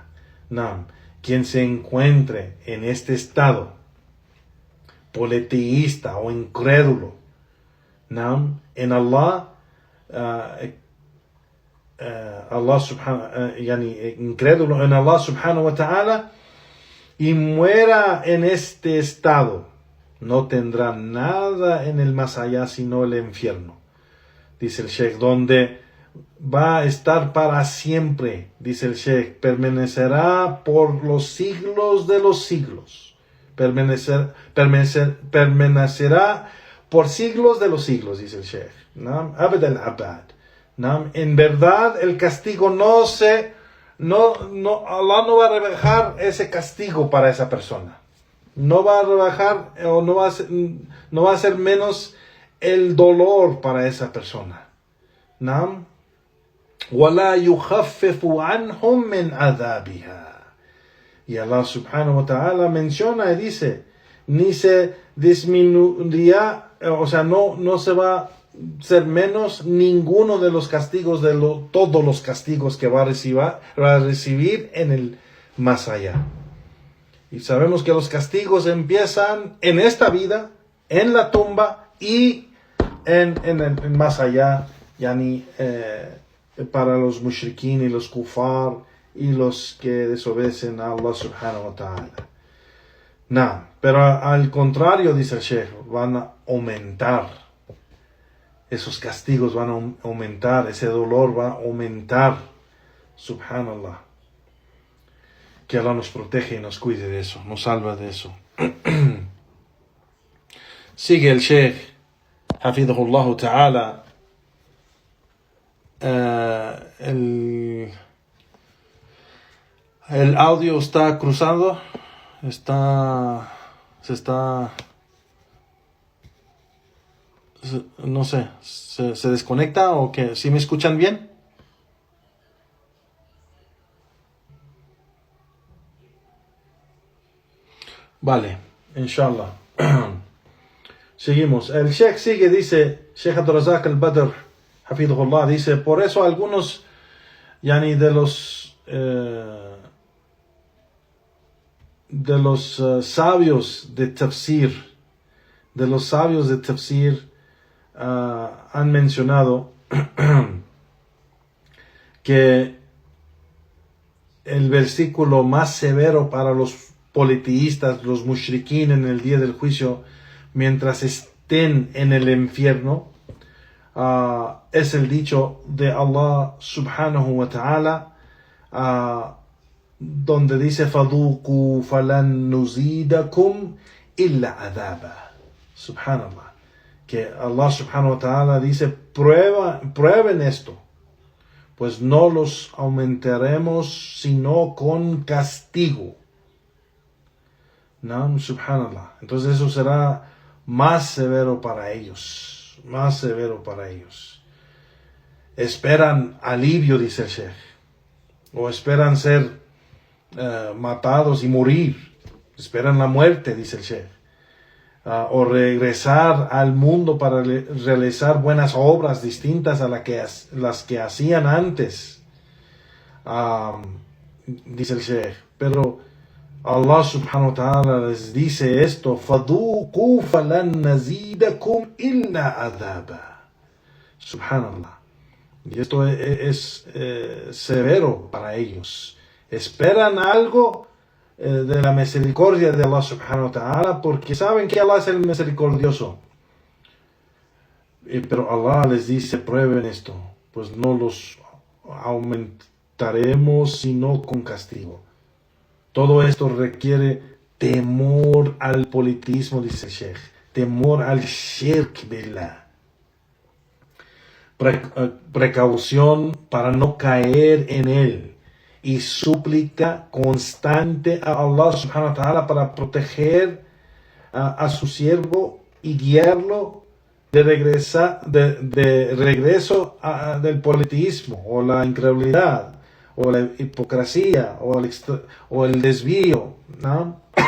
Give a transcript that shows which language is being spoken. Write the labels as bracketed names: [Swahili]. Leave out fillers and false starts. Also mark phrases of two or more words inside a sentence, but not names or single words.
[Spanish] Nam, quien se encuentre en este estado politeísta o incrédulo, nam, en Allah, incrédulo en Allah [Arabic] سبحانه وتعالى, [Spanish] y muera en este estado, no tendrá nada en el más allá sino el infierno. Dice el Sheikh, donde va a estar para siempre, dice el Sheikh, permanecerá por los siglos de los siglos. Permanecerá por siglos de los siglos, dice el Sheikh. [Arabic] أبد الأبد. [Spanish] En verdad, el castigo Allah no va a rebajar ese castigo para esa persona. No va a rebajar o no va a ser menos el dolor para esa persona. [Arabic] وَلَا يُخَفِّفُ عَنْهُمْ مِنْ عَذَابِهَا. [Spanish] Y Allah [Arabic] سبحانه وتعالى [Spanish] menciona y dice, ni se disminuirá, o sea, no se va a ser menos ninguno de los castigos, todos los castigos que va a recibir en el más allá. Y sabemos que los castigos empiezan en esta vida, en la tumba y en el más allá, yani, para los mushrikín y los kufar y los que desobedecen a Allah [Arabic] سبحانه وتعالى. [Spanish] Pero al contrario, dice el Sheikh, van a aumentar. Esos castigos van a aumentar, ese dolor va a aumentar. [Arabic] سبحان الله. [Spanish] Que Allah nos protege y nos cuide de eso, nos salva de eso. Sigue el Sheikh, [Arabic] حفظه الله تعالى. [Spanish] El audio está cruzado, no sé, se desconecta o qué. ¿Sí me escuchan bien? Vale, inshallah. Seguimos. El Sheikh sigue, dice, Sheikh Abdurrazak al-Badr, hafidhullah, dice, por eso algunos de los sabios de tafsir, han mencionado que el versículo más severo para los politeístas, los mushrikín en el día del juicio, mientras estén en el infierno, es el dicho de Allah [Arabic] سبحانه وتعالى, [Spanish] donde dice [Arabic] فَذُوقُوا فَلَن نُزِيدَكُمْ إِلَّا عَذَابًا. [Spanish] Subhanallah. Que Allah [Arabic] سبحانه وتعالى [Spanish] dice, prueben esto, pues no los aumentaremos sino con castigo. ¿No? Subhanallah. Entonces eso será más severo para ellos. Más severo para ellos. Esperan alivio, dice el Sheikh. O esperan ser matados y morir. Esperan la muerte, dice el Sheikh. O regresar al mundo para realizar buenas obras distintas a las que hacían antes. Dice el Sheikh. Pero Allah [Arabic] سبحانه وتعالى [Spanish] les dice esto, [Arabic] فَذُوقُوا فَلَن نَزِيدَكُمْ إِلَّا عَذَابًا. سبحان الله. [Spanish] Y esto es severo para ellos. Esperan algo de la misericordia de Allah [Arabic] سبحانه وتعالى, [Spanish] porque saben que Allah es el misericordioso. Pero Allah les dice, prueben esto, pues no los aumentaremos sino con castigo. Todo esto requiere temor al politismo, dice el Sheikh, temor al [Arabic] شرك بالله, [Spanish] precaución para no caer en él, y súplica constante a Allah [Arabic] سبحانه وتعالى [Spanish] para proteger a su siervo y guiarlo de regreso del politeísmo o la incredulidad o la hipocresía o el desvío, ¿no?